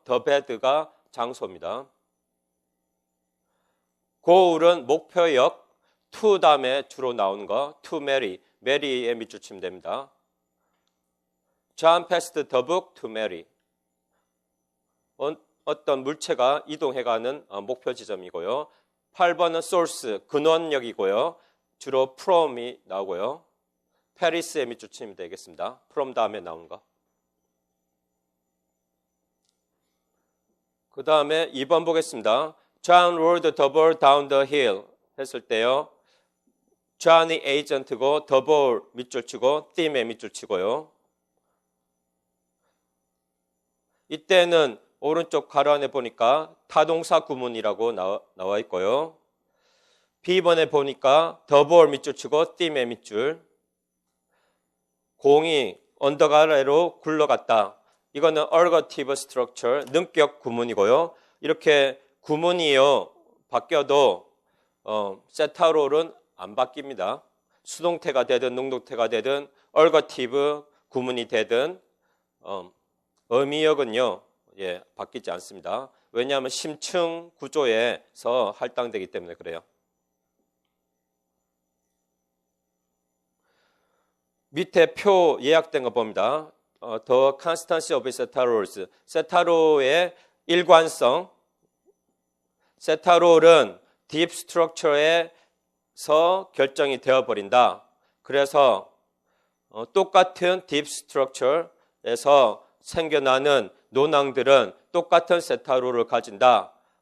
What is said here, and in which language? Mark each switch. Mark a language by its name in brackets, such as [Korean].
[Korean] the bed가 장소입니다. 고울은 목표역. to 다음에 주로 나오는 거. [English] to Mary. [Korean] 메리의 밑줄 치면 됩니다. [English] John passed the book to Mary. [Korean] 어떤 물체가 이동해가는 목표 지점이고요. 8번은 source, 근원역이고요. 주로 from이 나오고요. Paris의 밑줄 치면 되겠습니다. from 다음에 나온 거. 그 다음에 2번 보겠습니다. [English] John rolled the ball down the hill [Korean] 했을 때요. John이 에이전트고 the ball 밑줄 치고 theme에 밑줄 치고요. 이때는 오른쪽 가로 안에 보니까 타동사 구문이라고 나와 있고요. B번에 보니까 the ball 밑줄 치고 theme에 밑줄. 공이 언덕 아래로 굴러갔다. 이거는 ergative structure, 능격 구문이고요. 이렇게 구문이요 바뀌어도 세타롤은 안 바뀝니다. 수동태가 되든 능동태가 되든 ergative 구문이 되든 의미역은요 바뀌지 않습니다. 왜냐하면 심층 구조에서 할당되기 때문에 그래요. 밑에 표 예약된 거 봅니다. [English] The constancy of 세타롤스. [Korean] 세타롤의 일관성. 세타롤은 deep structure에서 결정이 되어버린다. 그래서 똑같은 deep structure에서 생겨나는 논항들은 똑같은 세타롤을 가진다.